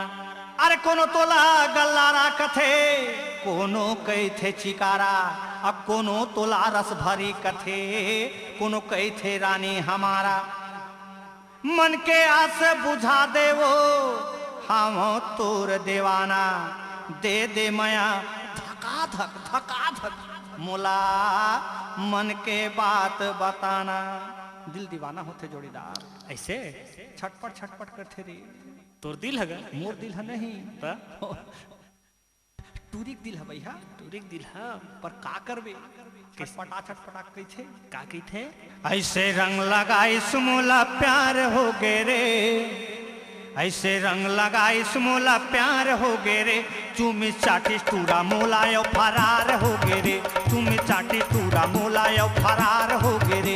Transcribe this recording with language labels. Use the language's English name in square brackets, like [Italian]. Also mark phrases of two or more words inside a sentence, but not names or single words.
[Chhattisgarhi] अरे कोनो तोला गल्लारा कथे कोनो कई थे चिकारा, अब कोनो तोला रस भरी कथे कोनो कई थे रानी हमारा, मन के आस बुझा दे वो हम तोर देवाना, दे दे माया धका धक मोला मन के बात बताना, दिल दीवाना होते जोड़ीदार ऐसे छटपट करते रे, तोर दिल है मोर दिल है नहीं ता? टूरिक दिल है भैया, तोरिक दिल है पर का करबे छटपटा कही थे का की थे। ऐसे रंग लगाई सुमोला प्यार हो गे रे, ऐसे रंग लगाई सुमोला प्यार हो गे रे, चूमी चाटी टूरा मोलायो फरार हो गे रे, चूमी चाटी टूरा मोलायो फरार हो गे रे,